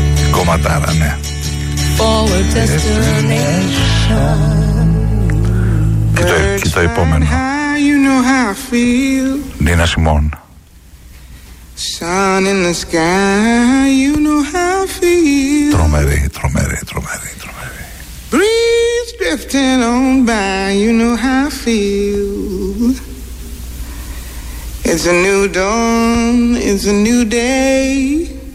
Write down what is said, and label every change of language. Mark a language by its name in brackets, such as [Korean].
[Greek] Κομματάρα, ναι. [English] Forward destination. [Greek] Και το επόμενο. [English] You know how I feel. Νίνα Σιμών. Sun in the sky, you know how I feel. [Greek] Τρομερή, τρομερή, τρομερή, τρομερή. [English] Breeze drifting on by, you know how I feel. It's a new dawn, it's a new day.